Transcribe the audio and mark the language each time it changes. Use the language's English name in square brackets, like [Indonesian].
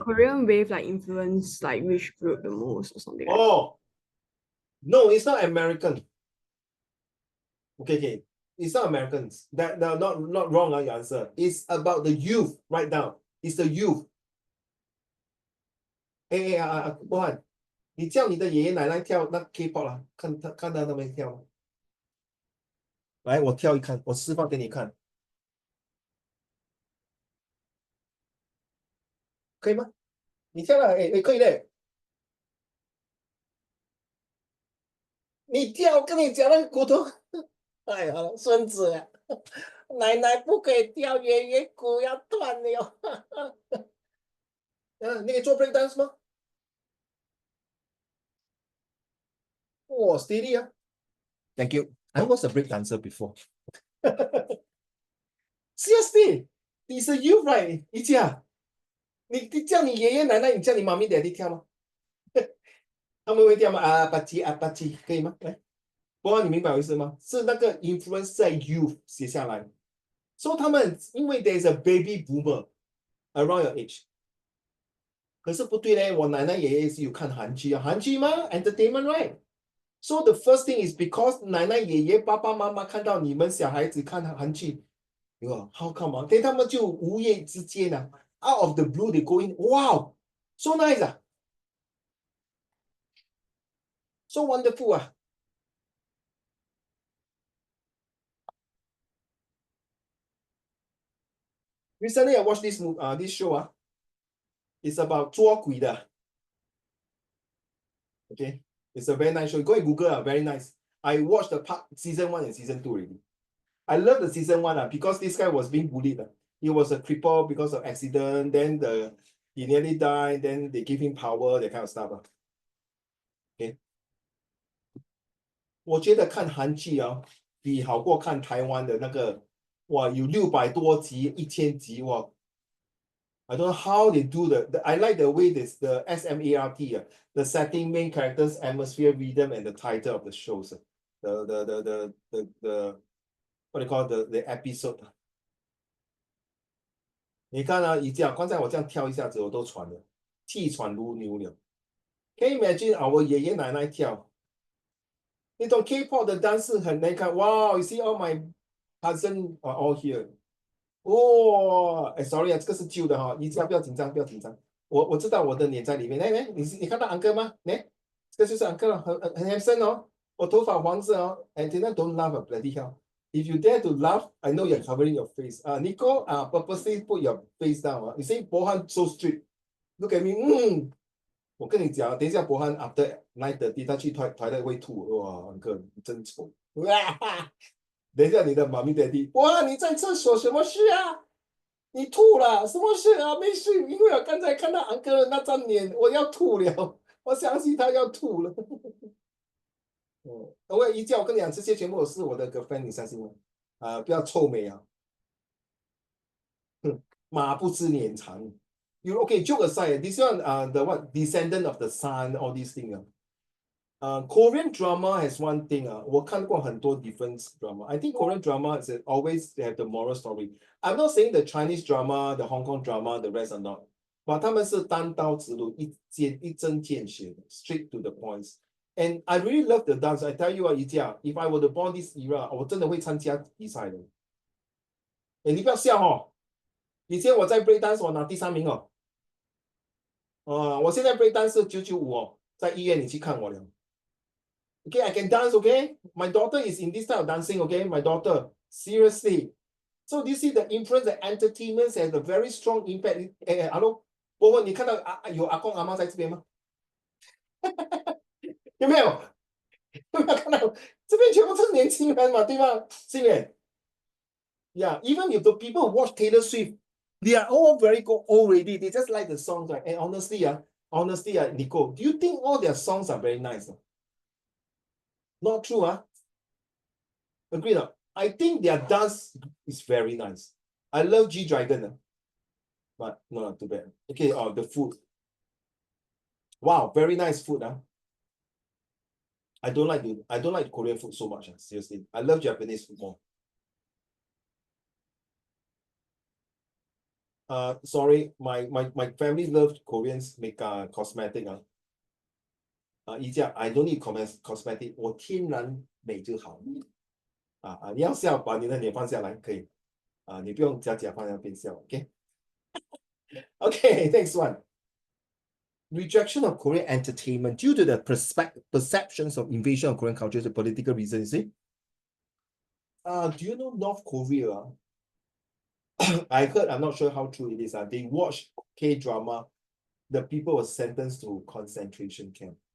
[English] Korean wave like influence like which group the most or something like that. Oh, no, it's not American. Okay. It's not Americans. That no, not wrong, your answer. It's about the youth right now. It's the youth. [Chinese] 波汉，你叫你的爷爷奶奶跳那 K-pop 啦，看到他们跳吗？来，我跳一看，我示范给你看，可以吗？你跳了，可以嘞。你跳，跟你讲那个骨头，哎呀，孙子啊，奶奶不可以跳，爷爷骨要断了。你可以做 break dance 吗？ [English] steady 啊。Thank you. I was a break dancer before. Seriously, he's a youth, right? [Chinese] 一家，你叫你爷爷奶奶，你叫你妈咪 daddy 跳吗？他们会跳吗？巴基，可以吗？来，不知道你明白我意思吗？是那个 influence 在 youth 写下来，所以他们因为 [English] there's a baby boomer around your age， [Chinese] 可是不对嘞，我奶奶爷爷是有看韩剧啊，韩剧吗 ？ [English] Entertainment right？ So the first thing is because [Chinese] 奶奶爷爷爸爸妈妈看到你们小孩子看韩剧， [English] how come [Chinese] 啊？他们就无意之间啊 [English] ，out of the blue they go in， wow so nice 啊 ，so wonderful 啊。 Recently I watched this show it's about [Chinese] 捉鬼的 [English] ，okay, it's a very nice show. Go and Google very nice. I watched the season 1 and season 2 already. I love the season 1 because this guy was being bullied. He was a cripple because of accident. Then he nearly died. Then they give him power, that kind of stuff. Okay. [Chinese] 我觉得看韩剧比好过看台湾的那个，哇，有600多集、1000集，哇！ [English] I don't know how they do I like the way this the SMART, the setting, main characters, atmosphere, rhythm, and the title of the shows. The what do you call the episode? [Chinese] 你看刚才我这样跳一下子，我都喘了，气喘如牛了。 [English] Can you imagine our [Chinese] 爷爷奶奶跳？你懂 K-pop 的 dance 很难看。 [English] Wow, you see all my cousin are all here. [Chinese] 哇，sorry 这个是旧的哈，你不要紧张，不要紧张。我知道我的脸在里面。来，你看到 uncle 吗？来，这个就是 uncle 了，很 handsome 哦。我头发黄色哦。 [English] And then don't laugh at bloody hell. If you dare to laugh, I know you're covering your face. Nico, purposely put your face down. You say Bohan so strict. Look at me. [Chinese] 我跟你讲，等一下博翰 after 9:30他去toilet 会吐。哇，uncle 你真丑。等一下你的妈咪 daddy， 哇，你在厕所什么事啊？你吐了，什么事啊？没事，因为我刚才看到 uncle 的那张脸，我要吐了，我相信他要吐了。我一叫我跟你讲，这些全部是我的 girlfriend，你相信吗？不要臭美啊！马不知年长。You okay? [English] Joke aside, this one, the what descendant of the sun, all these things. Korean drama has one thing. [Chinese] 我看过很多 [English] different drama. I think Korean drama is always they have the moral story. I'm not saying the Chinese drama, the Hong Kong drama, the rest are not. [Chinese] But 他们是单刀直入，一针见血的 [English] straight to the points. And I really love the dance. I tell you 一架 if I were to born this era, [Chinese] 我真的会参加比赛的。你不要笑哦。以前我在 break dance 我拿第3名哦。我现在 break dance 是995哦，在医院你去看我了。 [English] Okay, I can dance, okay? My daughter is in this type of dancing, okay? My daughter, seriously. So do you see the influence that entertainment has a very strong impact? Hello? [Chinese] 波波，你看到有阿公阿妈在这边吗？有没有？有没有看到？这边全部是年轻人嘛，对吗？是不是？ [English] Yeah, even if the people watch Taylor Swift, they are all very old already. They just like the songs, right? And honestly, Nico, do you think all their songs are very nice? Not true, Agree not? I think their dance is very nice. I love G-Dragon, but no, not too bad. Okay, the food. Wow, very nice food, I don't like Korean food so much, seriously. I love Japanese food more. Sorry, my family loves Koreans make cosmetic. I don't need cosmetic, [Chinese] 我天然美就好。你要笑，把你的脸放下来，可以。你不用假放在那边笑，OK？ [English] Okay, next one. Rejection of Korean entertainment due to the perceptions of invasion of Korean culture is a political reason, you see? Do you know North Korea? I heard, I'm not sure how true it is. They watch K-drama. The people were sentenced to concentration camp.